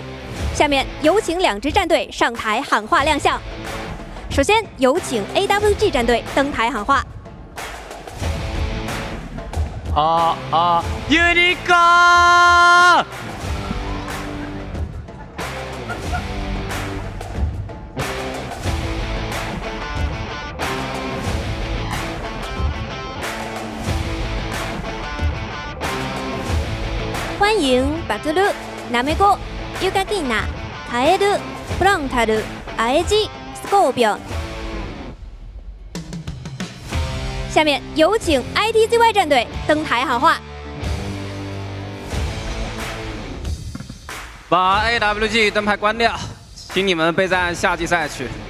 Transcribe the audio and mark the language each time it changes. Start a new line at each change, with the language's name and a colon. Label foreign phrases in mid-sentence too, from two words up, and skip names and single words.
Chinese: 下面有请2支战队上台喊话亮相。首先有请 AWG 战队登台喊话。ユニコーン欢迎バトル、ナメコ、ユカキナ、カエル、フロンタル、アエジ、スコーピオン。下面有请 ITZY 战队登台喊话。把 AWG 灯牌关掉，请你们备战夏季赛去。